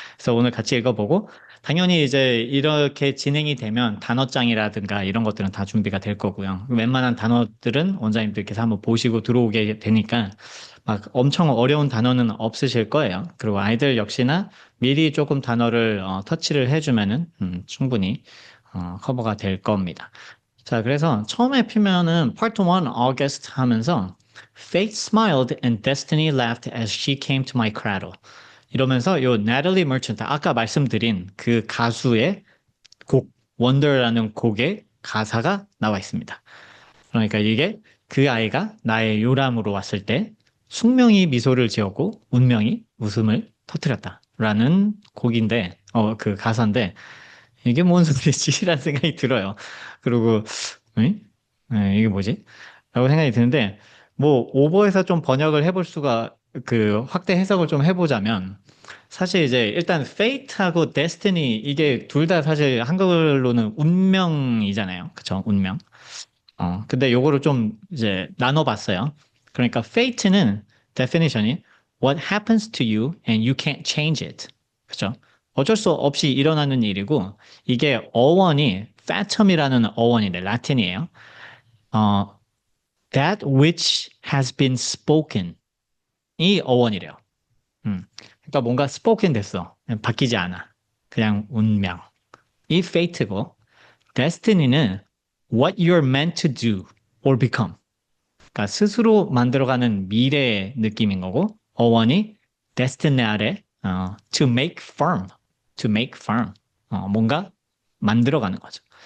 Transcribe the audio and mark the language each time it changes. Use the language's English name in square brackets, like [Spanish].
[Korean] 그래서 오늘 같이 읽어보고 당연히 이제 이렇게 진행이 되면 단어장이라든가 이런 것들은 다 준비가 될 거고요. 웬만한 단어들은 원장님들께서 한번 보시고 들어오게 되니까 막 엄청 어려운 단어는 없으실 거예요. 그리고 아이들 역시나 미리 조금 단어를 터치를 해주면은 충분히 커버가 될 겁니다. 자, 그래서 처음에 피면은 [English] Part 1 August [Korean] 하면서 [English] Fate smiled and destiny laughed as she came to my cradle. [Korean] 이러면서 요 Natalie Merchant, 아까 말씀드린 그 가수의 곡 Wonder라는 곡의 가사가 나와 있습니다. 그러니까 이게 그 아이가 나의 요람으로 왔을 때 숙명이 미소를 지었고 운명이 웃음을 터뜨렸다라는 곡인데 그 가사인데 이게 뭔 소리지? 라는 생각이 들어요. 그리고, 응? 이게 뭐지? 라고 생각이 드는데, 뭐, 오버해서 좀 번역을 해볼 수가, 확대 해석을 좀 해보자면, 사실 이제 일단 fate하고 destiny, 이게 둘 다 사실 한글로는 운명이잖아요. 그쵸? 운명. 근데 요거를 좀 이제 나눠봤어요. 그러니까 [English] fate는 definition이 what happens to you and you can't change it. [Korean] 그죠? 어쩔 수 없이 일어나는 일이고, 이게 어원이 fatum이라는 어원인데, 라틴이에요. [English] 어, that which has been spoken. [Korean] 이 어원이래요. 그러니까 뭔가 spoken 됐어. 바뀌지 않아. 그냥 운명. 이 fate고, destiny는 [English] what you're meant to do or become. [Korean] 그러니까 스스로 만들어가는 미래의 느낌인 거고, 어원이 destina래, [English] to make firm, to make firm, [Korean] 뭔가 만들어가는 거죠.